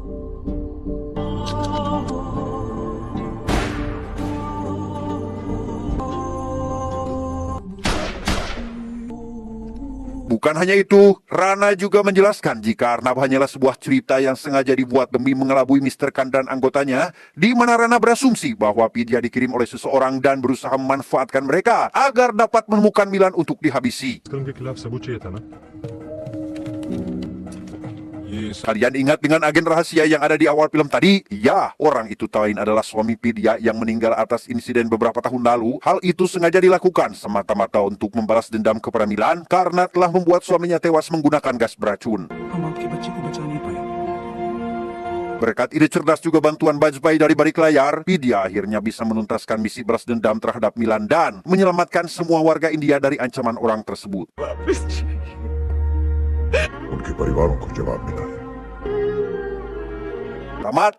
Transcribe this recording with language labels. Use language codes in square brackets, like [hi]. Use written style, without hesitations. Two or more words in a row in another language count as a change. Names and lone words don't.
[id] Bukan hanya itu, Rana juga menjelaskan jika Arnab hanyalah sebuah cerita yang sengaja dibuat demi mengelabui Mr. Khan dan anggotanya, di mana Rana berasumsi bahwa Vidya dikirim oleh seseorang dan berusaha memanfaatkan mereka agar dapat menemukan Milan untuk dihabisi. [hi] कल उनके खिलाफ सबूत चाहिए था ना? [id] Kalian ingat dengan agen rahasia yang ada di awal film tadi? Ya, orang itu tak lain adalah suami Vidya yang meninggal atas insiden beberapa tahun lalu. Hal itu sengaja dilakukan semata-mata untuk membalas dendam kepada Milan karena telah membuat suaminya tewas menggunakan gas beracun. [hi] हम आपके बच्चे को बचा नहीं पाए। [id] Berkat ide cerdas juga bantuan Bajpai dari balik layar, Vidya akhirnya bisa menuntaskan misi balas dendam terhadap Milan dan menyelamatkan semua warga India dari ancaman orang tersebut. [hi] उनके परिवारों को जवाब मिला है। [id] Tamat,